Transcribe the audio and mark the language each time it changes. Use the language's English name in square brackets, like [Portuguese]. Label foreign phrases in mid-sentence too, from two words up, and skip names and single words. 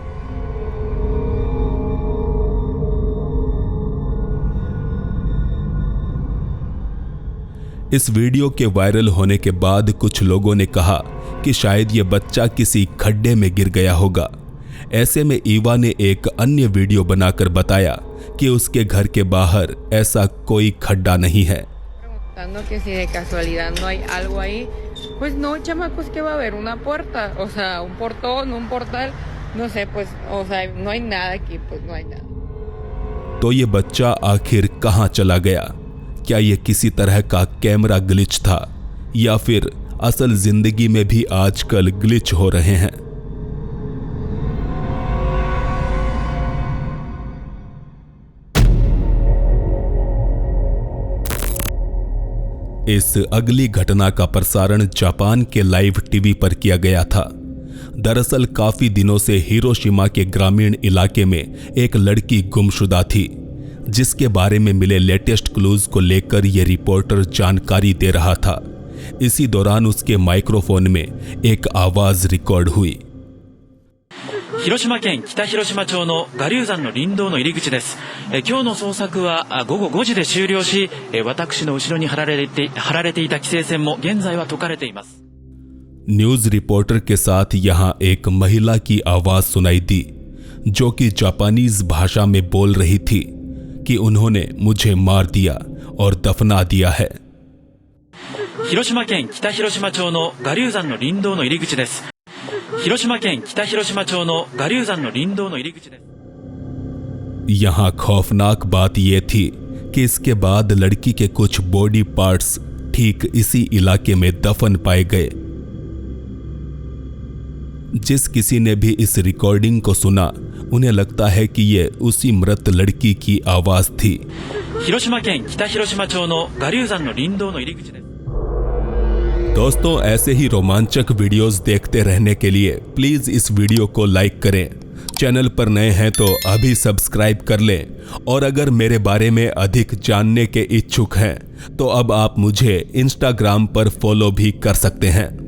[Hindi] इस वीडियो के वायरल होने के बाद कुछ लोगों ने कहा कि शायद ये बच्चा किसी खड्डे में गिर गया होगा। ऐसे में ईवा ने एक अन्य वीडियो बनाकर बताया कि उसके घर के बाहर ऐसा कोई खड्डा नहीं है। [Spanish] Preguntando que si de casualidad no hay algo ahí. Pues no, chamacos, que va a haber una puerta, o sea, un portón, un portal, no sé, pues, o sea, no hay nada aquí, pues no hay nada. [Hindi] तो ये बच्चा आखिर कहां चला गया? क्या ये किसी तरह का कैमरा ग्लिच था, या फिर असल जिंदगी में भी आजकल ग्लिच हो रहे हैं? इस अगली घटना का प्रसारण जापान के लाइव टीवी पर किया गया था। दरअसल काफी दिनों से हिरोशिमा के ग्रामीण इलाके में एक लड़की गुमशुदा थी, जिसके बारे में मिले [English] latest clues [Hindi] को लेकर यह रिपोर्टर जानकारी दे रहा था। इसी दौरान उसके माइक्रोफोन में एक आवाज रिकॉर्ड हुई। [Japanese] 広島県北広島町の我流山の林道の入り口です。今日の捜索は午後5時で終了し、私の後ろに張られていた規制線も現在は解かれています。 [English] news reporter [Hindi] के साथ यहां एक महिला की आवाज सुनाई दी, जो कि जापानीज भाषा में बोल रही थी कि उन्होंने मुझे मार दिया और दफना दिया है। [Japanese] 広島県北広島町の我流山の林道の入り口です。広島県北広島町の我流山の林道の入り口です。 [Hindi] यहां खौफनाक बात यह थी कि इसके बाद लड़की के कुछ [English] body parts [Hindi] ठीक इसी इलाके में दफन पाए गए। जिस किसी ने भी इस रिकॉर्डिंग को सुना, उन्हें लगता है कि यह उसी मृत लड़की की आवाज थी। [Japanese] 広島県北広島町の我流山の林道の入り口です。 [Hindi] दोस्तों, ऐसे ही रोमांचक वीडियोस देखते रहने के लिए प्लीज इस वीडियो को लाइक करें। चैनल पर नए हैं तो अभी सब्सक्राइब कर लें, और अगर मेरे बारे में अधिक जानने के इच्छुक हैं तो अब आप मुझे इंस्टाग्राम पर फॉलो भी कर सकते हैं।